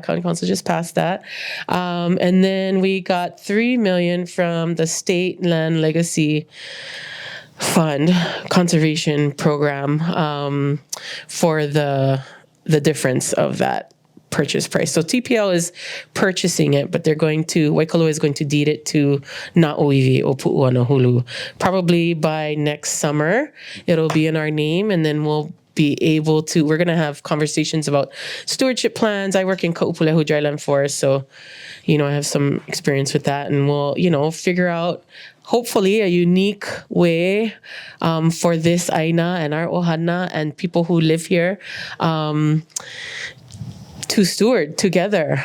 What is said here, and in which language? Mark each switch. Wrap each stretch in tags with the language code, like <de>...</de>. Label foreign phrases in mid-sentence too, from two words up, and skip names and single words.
<en>County Council just passed that. And then we got $3 million from the State Land Legacy Fund Conservation Program for the difference of that purchase price. So TPL is purchasing it, but Waikoloa is going to deed it to na ʻŌiwi o Puʻuanahulu. Probably by next summer, it'll be in our name, and then we're going to have conversations about stewardship plans. I work in Kaʻūpūlehu Dryland Forest, so, I have some experience with that, and we'll, figure out hopefully a unique way for this aina and our ohana and people who live here to steward together.</en>